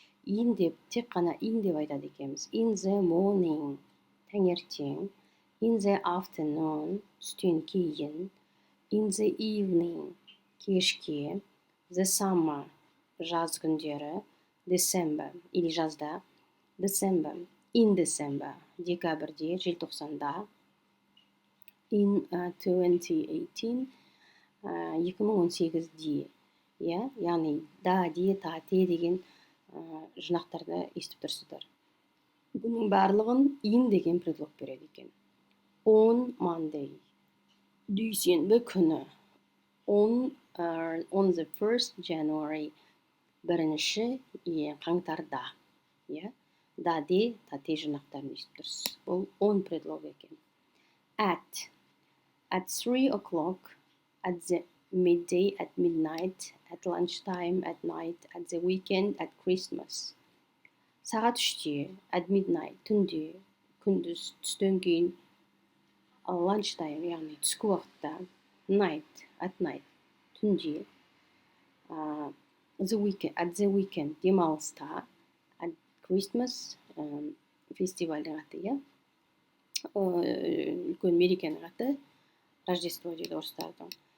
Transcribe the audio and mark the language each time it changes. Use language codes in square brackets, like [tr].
[kk] In деп, тек қана in деп айтады екенбіз. [en] In the morning, таңертең. In the afternoon, [kk] түстен кейін. [en] In the evening, кешке. The summer, [kk] жаз күндері. [en] December, [ru] или жазда. [en] December, in December, декабрьде, желтоқсанда. In 2018, 2018-де. [kk] Яғни да, де, та, те деген жинақтарды естіп тұрсыздар. Бұның барлығын in деген предлог береді екен. [en] On Monday, [kk] дүйсенбі күні. [en] On the 1st January, [kk] бірінші қаңтарда. Да, де, та, те жинақтарын естіп тұрсыз. Бұл on предлог екен. [en] At 3 o'clock, at the midday, at midnight, at lunchtime, at night, at the weekend, at Christmas. [kk] Сағат 3-те, [en] at midnight, [kk] түнде, күндіз, түстен кейін, lunchtime, яғни түскі уақытта, night, at night, түнде, [en] at the weekend, [kk] демалыста, [en] at Christmas, [kk] фестивальдің аты, үлкен мерекенің аты, Рождество дейді орыстардың.